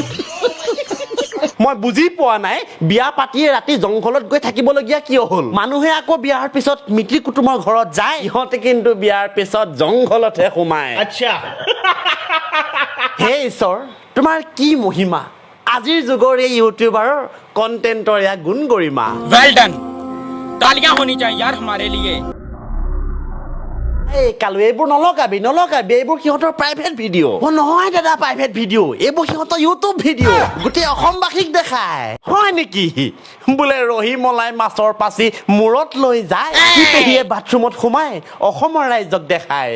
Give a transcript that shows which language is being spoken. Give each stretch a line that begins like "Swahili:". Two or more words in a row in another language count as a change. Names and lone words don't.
Assamese: মই বুজি পোৱা নাই, বিয়া পাতিয়ে ৰাতি জংঘলত গৈ থাকিবলগীয়া কিয় হ'ল? মানুহে আকৌ বিয়াৰ পিছত মিতিৰ কুটুমৰ ঘৰত যায়, ইহঁতে কিন্তু বিয়াৰ পিছত জংঘলতহে সোমায়। আচ্ছা, হে ঈশ্বৰ, তোমাৰ কি মহিমা? আজিৰ যুগৰ এই
English: YouTuber content
Assamese: এয়া গুণ গৰিমা।
English: well done,
Hindi: तालियां होनी चाहिए यार हमारे लिए।
Assamese: এই কালু, এইবোৰ নলগাবি, এইবোৰ সিহঁতৰ
English: private video'.
Assamese: নহয় দাদা,
English: private video',
Assamese: এইবোৰ সিহঁতৰ
English: YouTube video',
Assamese: গোটেই অসমবাসীক দেখায়। হয় নেকি? বোলে ৰহি মলাই মাছৰ পাচি মূৰত লৈ যায়, পেহীয়ে বাথৰুমত সোমাই অসমৰ ৰাইজক দেখায়।